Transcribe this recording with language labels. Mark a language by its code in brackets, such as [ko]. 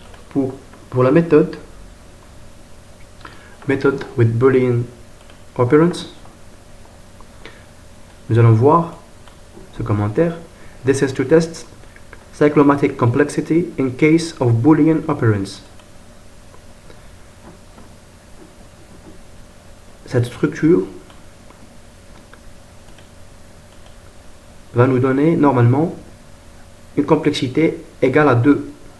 [fr] Pour la méthode with Boolean operands, nous allons voir ce commentaire. [en] This is to test cyclomatic complexity in case of Boolean operands. [fr] Cette structure va nous donner normalement une complexité égale à 2.